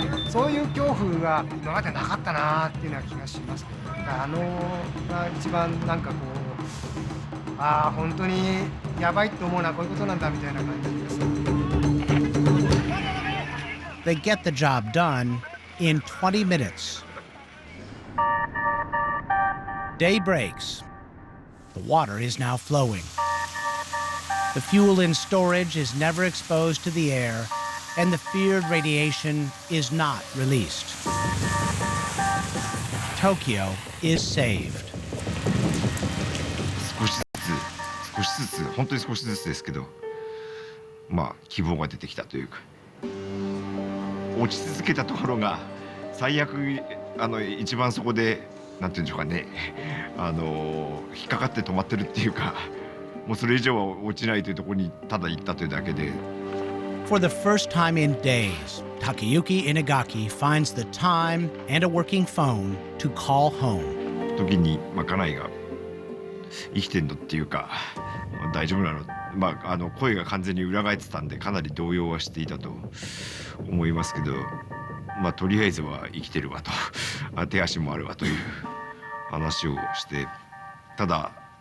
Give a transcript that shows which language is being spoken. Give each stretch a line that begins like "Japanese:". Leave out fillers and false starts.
Japanese: そういう恐怖が今までなかったなっていうような気がしますけど、が一番なんかこう、ああ本当にやばいと思うのはこういうことなんだみたいな感じです。
English: They get the job done in 20 minutes. Day breaks. The water is now flowing. The fuel in storage is never exposed to the air, and the feared radiation is not released. Tokyo is saved.
Japanese: 少しずつ本当に少しずつですけど、まあ希望が出てきたというか、落ち続けたところが最悪一番そこでなんていうんでしょうかね、引っかかって止まってるっていうか、もうそれ以上は落ちないというところにただ行ったというだけで。
English: For the first time in days, Takeyuki Inagaki finds the time and a working phone to call home.
Japanese: 時に家内が生きてんのっていうか、大丈夫なの、声が完全に裏返ってたんでかなり動揺はしていたと思いますけど、とりあえずは生きてるわと手足もあるわという話をして、ただ